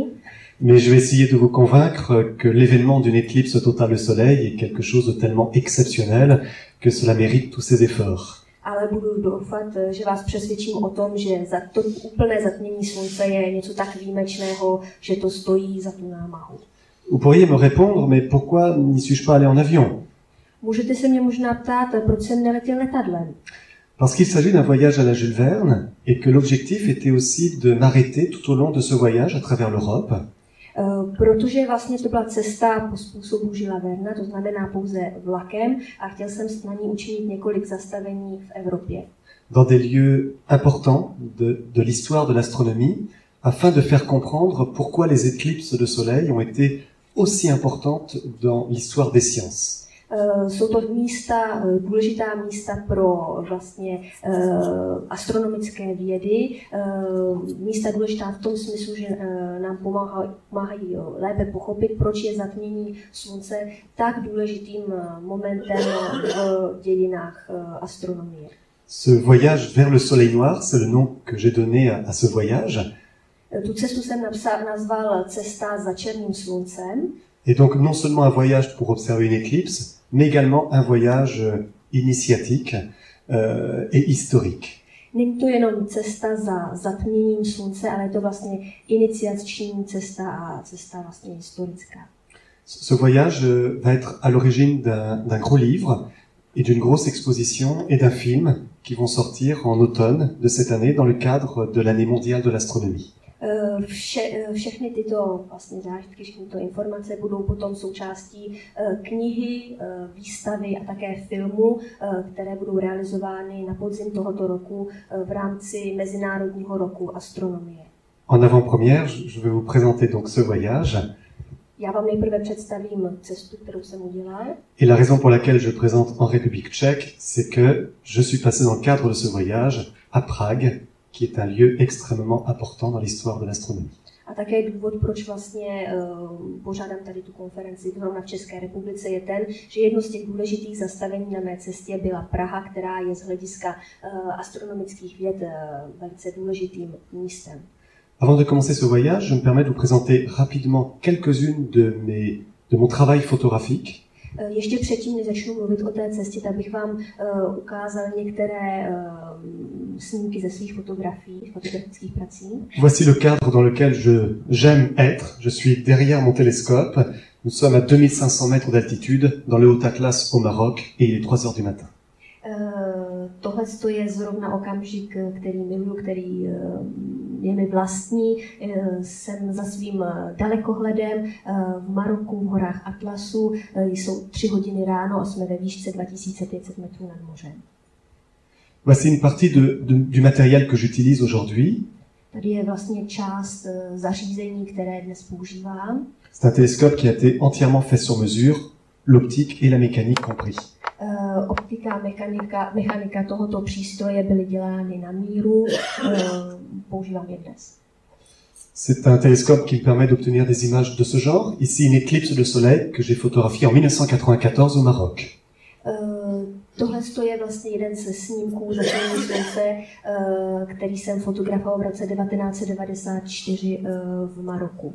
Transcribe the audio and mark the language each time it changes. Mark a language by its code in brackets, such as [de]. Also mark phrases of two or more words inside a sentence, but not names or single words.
[fr] Mais je vais essayer de vous convaincre que l'événement d'une éclipse totale de soleil est quelque chose de tellement exceptionnel que cela mérite tous ces efforts. [cs] Ale budu doufat, že vás přesvědčím o tom, že za to úplné zatmění slunce je něco tak výjimečného, že to stojí za tu námahu. [fr] Vous pourriez me répondre, mais pourquoi n'y suis-je pas allé en avion? [cs] Můžete se mě možná ptát, proč jsem neletěl letadlem? [fr] Parce qu'il s'agit d'un voyage à la Jules Verne et que l'objectif était aussi de m'arrêter tout au long de ce voyage à travers l'Europe. [cs] Protože vlastně to byla cesta po způsobu Julesa Verna, to znamená pouze vlakem, a chtěl jsem na ní učinit několik zastavení v Evropě. [fr] Dans des lieux importants de l'histoire de l'astronomie, afin de faire comprendre pourquoi les éclipses de soleil ont été aussi importantes dans l'histoire des sciences. [cs] Jsou to místa, důležitá místa pro vlastně astronomické vědy, místa důležitá v tom smyslu, že nám pomáhají lépe pochopit, proč je zatmění slunce tak důležitým momentem v dějinách astronomie. [fr] Ce voyage vers le soleil noir, c'est le nom que j'ai donné à ce voyage. [cs] Tu cestu jsem nazval cesta za černým sluncem. [fr] Et donc non seulement un voyage pour observer une éclipse, mais également un voyage initiatique et historique. [cs] Není to jenom cesta za zatměním slunce, ale je to vlastně iniciační cesta a cesta vlastně historická. [fr] Ce voyage va être à l'origine d'un gros livre et d'une grosse exposition et d'un film qui vont sortir en automne de cette année dans le cadre de l'année mondiale de l'astronomie. [cs] Všechny tyto vlastně zážitky, všechny tyto informace budou potom součástí knihy, výstavy a také filmu, které budou realizovány na podzim tohoto roku v rámci Mezinárodního roku astronomie. [fr] En avant-première, je vais vous présenter donc ce voyage. [cs] Já vám nejprve představím cestu, kterou jsem udělal. [fr] Et la raison pour laquelle je présente en République tchèque, c'est que je suis passé dans le cadre de ce voyage à Prague, qui est un lieu extrêmement important dans l'histoire de l'astronomie. [cs] A také důvod, proč vlastně pořádám tady tu konferenci zrovna v České republice, je ten, že jedno z těch důležitých zastavení na mé cestě byla Praha, která je z hlediska astronomických věd velice důležitým místem. [fr] Avant de commencer ce voyage, je me permets de vous présenter rapidement quelques-unes de mon travail photographique. [cs] Ještě předtím, než začnu mluvit o té cestě, tak bych vám ukázal některé snímky ze svých fotografií, fotografických prací. [fr] Voici le cadre dans lequel j'aime être. Je suis derrière mon télescope. Nous sommes à 2500 mètres d'altitude dans le Haut-Atlas au Maroc et il est 3 heures du matin. [cs] Tohle je zrovna okamžik, který miluju, který je mi vlastní. Jsem za svým dalekohledem v Maroku, v horách Atlasu. Jsou 3 hodiny ráno a jsme ve výšce 2500 metrů nad mořem. [fr] Voici une partie du matériel que j'utilise aujourd'hui. [cs] Tady je vlastně část zařízení, které dnes používám. [fr] C'est un télescope qui a été entièrement fait sur mesure, l'optique et la mécanique compris. [cs] Optika, mechanika tohoto přístroje byly dělány na míru, používám je dnes. [fr] C'est un télescope qui me permet d'obtenir des images de ce genre. Ici, une éclipse de soleil que j'ai photographiée en 1994 au Maroc. [cs] Tohle je vlastně jeden ze snímků začátku slunce, který jsem fotografoval v roce 1994 v Maroku.